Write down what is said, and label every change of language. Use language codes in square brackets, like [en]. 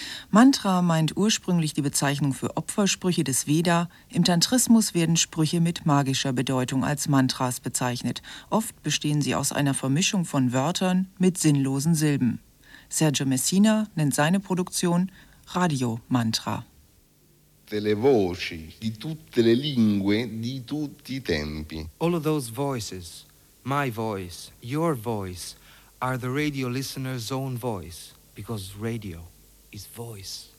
[de] Mantra meint ursprünglich die Bezeichnung für Opfersprüche des Veda. Im Tantrismus werden Sprüche mit magischer Bedeutung als Mantras bezeichnet. Oft bestehen sie aus einer Vermischung von Wörtern mit sinnlosen Silben. Sergio Messina nennt seine Produktion Radio-Mantra. [it] Le voci di tutte le lingue di tutti i tempi. [en] All of those voices, my voice, your voice, are the radio listener's own voice, because radio is voice.